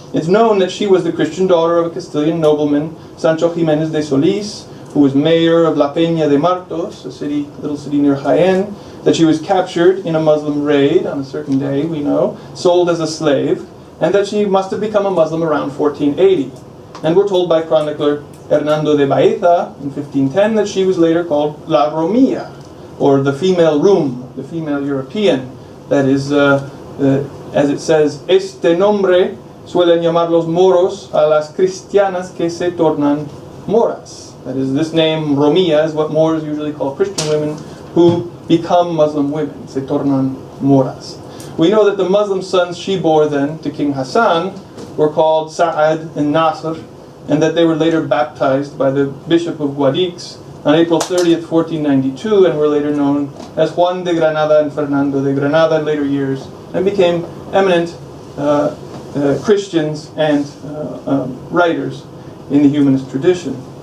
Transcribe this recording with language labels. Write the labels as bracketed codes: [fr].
[en] It's known that she was the Christian daughter of a Castilian nobleman, Sancho Jiménez de Solís, who was mayor of La Peña de Martos, a little city near Jaén, that she was captured in a Muslim raid on a certain day, we know, sold as a slave, and that she must have become a Muslim around 1480. And we're told by chronicler Hernando de Baeza in 1510 that she was later called La Romilla, or the female Rum, the female European. [es] That is, as it says, este nombre suelen llamar los moros a las cristianas que se tornan moras. [en] That is, this name, Romilla, is what Moors usually call Christian women who become Muslim women, [es] se tornan moras. [en] We know that the Muslim sons she bore then to King Hassan were called Sa'ad and Nasr, and that they were later baptized by the Bishop of Guadix on April 30th, 1492, and were later known as Juan de Granada and Fernando de Granada in later years, and became eminent Christians and writers in the humanist tradition.